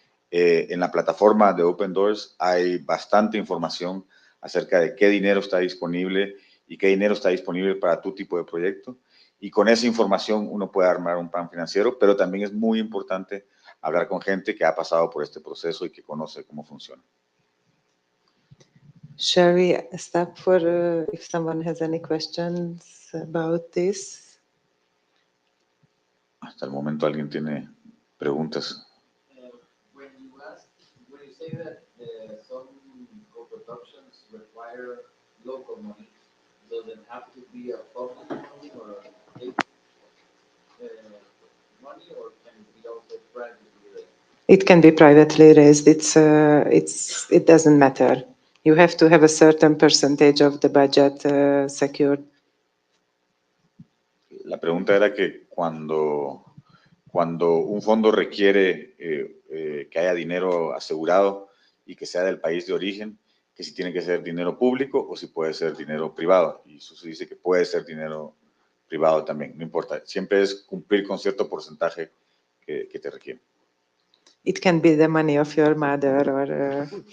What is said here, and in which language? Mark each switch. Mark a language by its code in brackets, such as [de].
[es] En la plataforma de Open Doors hay bastante información acerca de qué dinero está disponible y qué dinero está disponible para tu tipo de proyecto. Y con esa información uno puede armar un plan financiero, pero también es muy importante hablar con gente que ha pasado por este proceso y que conoce cómo funciona. [en] Shall we stop for if someone has any questions about this? [es] Hasta el momento alguien tiene preguntas. [en] When you say that some co-productions require local money, does it have to be a public money or a state money, or can it be also privately raised? It can be privately raised. It doesn't matter. You have to have a certain percentage of the budget secured. [es] La pregunta era que cuando un fondo requiere que haya dinero asegurado y que sea del país de origen, que si tiene que ser dinero público o si puede ser dinero privado. Y eso se dice que puede ser dinero privado también, no importa. Siempre es cumplir con cierto porcentaje que te requiere. [en] It can be the money of your mother or...